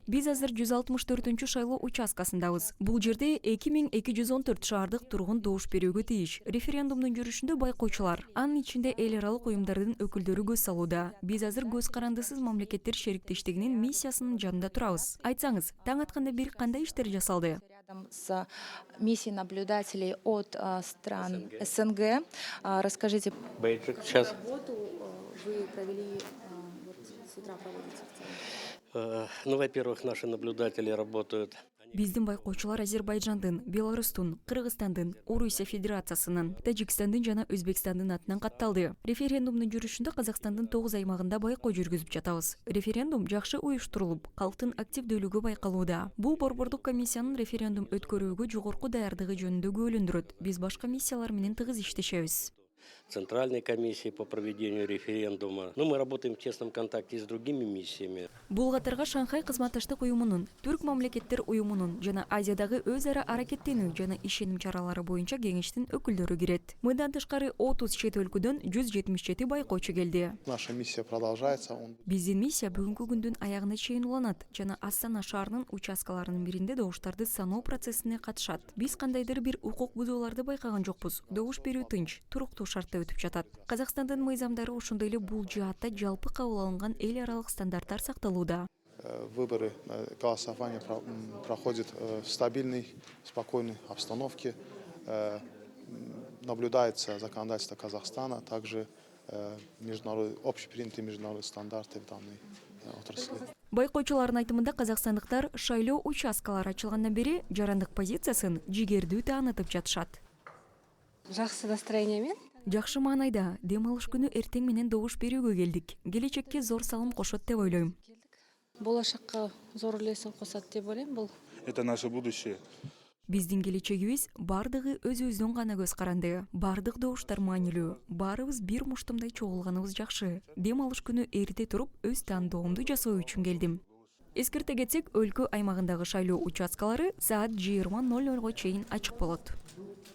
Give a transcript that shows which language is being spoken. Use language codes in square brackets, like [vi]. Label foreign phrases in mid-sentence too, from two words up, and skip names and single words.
[ky] Биз азыр 164 шайлоо участкасындабыз. Бул жерде 2214 шаардык тургун добуш берүүгө тийиш. Референдумдун жүрүшүндө байкоочулар, анын ичинде эл аралык уюмдардын өкүлдөрү көз салууда. Биз азыр көз карандысыз мамлекеттер шериктештигинин миссиясынын жанында турабыз. Айтсаңыз, таң атканда бир кандай иштер жасалды? [ru] Рядом с миссией наблюдателей от стран СНГ. Расскажите, Бейджик сейчас. работу вы провели, с утра проводите в целом? Ну, во-первых, наши наблюдатели работают. [ky] Биздин байкоочулар Азербайжандын, Беларустун, Кыргызстандын, Орусия Федерациясынын, Тажикстандын жана Өзбекстандын атынан катталды. Референдумдун жүрүшүндө Казакстандын 9 аймагында байкоо жүргүзүп жатабыз. Референдум жакшы уюштурулуп, калктын активдүүлүгү байкалууда. Бул борбордук комиссиянын референдум өткөрүүгө жогорку даярдыгы жөнүндө күбөлөндүрөт. Биз башка миссиялар менен тыгыз иштешебиз. [ru] Центральной комиссии по проведению референдума. Но мы работаем в тесном контакте с другими миссиями. [ky] Бул катарга Шанхай кызматташтык уюмунун, Түрк мамлекеттер уюмунун жана Азиядагы өз ара аракеттенүү жана ишеним чаралары боюнча кеңештин өкүлдөрү кирет. Мындан тышкары 30 чет өлкөдөн 177 байкоочу келди. [ru] Наша миссия продолжается. [ky] Биздин миссия бүгүнкү күндүн аягына чейин уланат жана Астана шаарынын участкаларынын биринде добуштарды саноо процессине катышат. Биз кандайдыр бир укук бузууларды байкаган жокпуз. Добуш берүү тынч, туруктуу шартта өтүп жатат. Казакстандын мыйзамдары ошондой эле бул жаатта жалпы кабыл алынган эл аралык стандарттар сакталууда. [ru] Выборы, голосование проходит в стабильной, спокойной обстановке. Наблюдается законодательство Казахстана, также общепринятые международные стандарты в данной отрасли. [ky] Байкоочулардын айтымында казакстандыктар шайлоо участкалары ачылгандан бери жарандык позициясын жигердүү таанытып жатышат. [kk] Жақсы настроениемен. [ky] Жакшы маанайда, дем алыш күнү эртең менен добуш берүүгө келдик. Келечекке зор салым кошот деп ойлойм. [kk] Болашаққа зор үлесін қосады деп ойлаймын. Бұл [ru] Это наше будущее. [ky] Биздин келечегибиз бардыгы өзүбүздүн гана көз каранды. Бардык добуштар маанилүү. Баарыбыз бир муштумдай чогулганыбыз жакшы. Дем алыш күнү эрте туруп, өз тандоомду жасоо үчүн келдим. Эскерте кетсек, өлкө аймагындагы шайлоо участкалары саат 20:00 чейин ачык болот.